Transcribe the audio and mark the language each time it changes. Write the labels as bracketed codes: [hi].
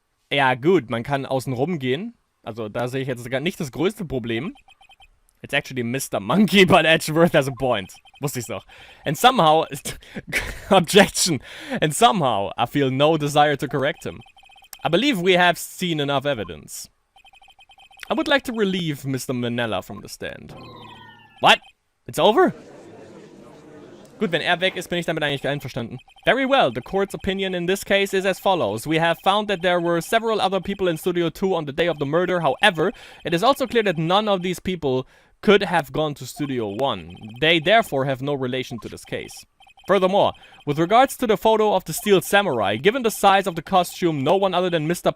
[de] Ja gut, man kann außen rum gehen. Also da sehe ich jetzt gar nicht das größte Problem. [en] It's actually Mr. Monkey, but Edgeworth has a point. [de] Wusste ich's doch. [en] And somehow... objection. And somehow, I feel no desire to correct him. I believe we have seen enough evidence. I would like to relieve Mr. Manella from the stand. What? It's over? [de] Gut, wenn weg ist, bin ich damit eigentlich einverstanden. [en] Very well, the court's opinion in this case is as follows. We have found that there were several other people in Studio 2 on the day of the murder. However, it is also clear that none of these people could have gone to Studio 1. They therefore have no relation to this case. Furthermore, with regards to the photo of the Steel Samurai, given the size of the costume, no one other than Mr.